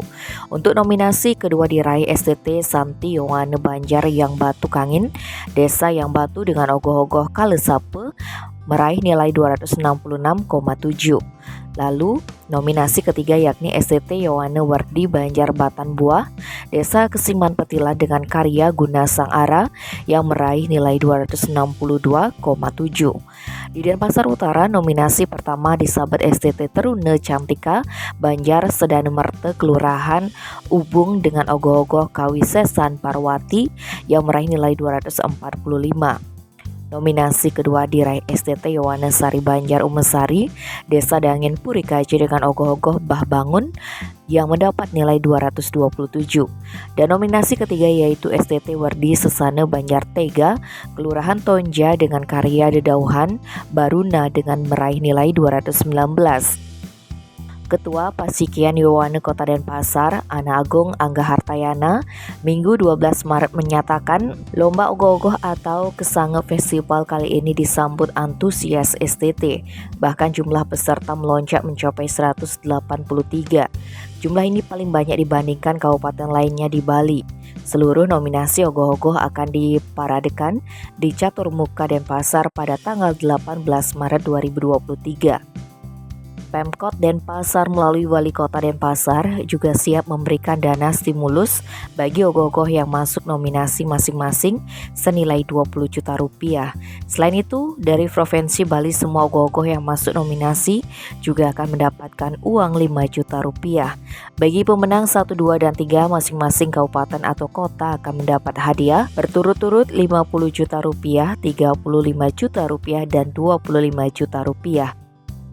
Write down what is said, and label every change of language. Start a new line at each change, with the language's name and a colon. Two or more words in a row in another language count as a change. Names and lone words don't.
Indonesian: Untuk nominasi kedua diraih STT Santi Yowane Banjar Yang Batu Kangin Desa Yang Batu dengan ogoh-ogoh Kalesape meraih nilai 266,7. Lalu nominasi ketiga yakni STT Yowane Wardi Banjar Batan Buah Desa Kesiman Petila dengan karya Guna Sang Ara yang meraih nilai 262,7. Di Denpasar Utara, nominasi pertama disabet STT Terune Cantika Banjar Sedane Merte Kelurahan Ubung dengan ogoh-ogoh Kawisesan Parwati yang meraih nilai 245. Nominasi kedua diraih STT Yowane Sari Banjar Umesari Desa Dangin Purikaje dengan ogoh-ogoh Bah Bangun yang mendapat nilai 227. Dan nominasi ketiga yaitu STT Wardi Sesane Banjar Tega Kelurahan Tonja dengan karya Dedauhan Baruna dengan meraih nilai 219. Ketua Pasikian Yowane Kota Denpasar, Ana Agung Angga Hartayana, Minggu 12 Maret menyatakan lomba ogoh-ogoh atau Kesange Festival kali ini disambut antusias STT. Bahkan jumlah peserta melonjak mencapai 183. Jumlah ini paling banyak dibandingkan kabupaten lainnya di Bali. Seluruh nominasi ogoh-ogoh akan diparadekan di Caturmuka Denpasar pada tanggal 18 Maret 2023. Pemkot Denpasar melalui Wali Kota Denpasar juga siap memberikan dana stimulus bagi ogoh-ogoh yang masuk nominasi masing-masing senilai 20 juta rupiah. Selain itu, dari Provinsi Bali semua ogoh-ogoh yang masuk nominasi juga akan mendapatkan uang 5 juta rupiah. Bagi pemenang 1, 2, dan 3 masing-masing kabupaten atau kota akan mendapat hadiah berturut-turut 50 juta rupiah, 35 juta rupiah, dan 25 juta rupiah.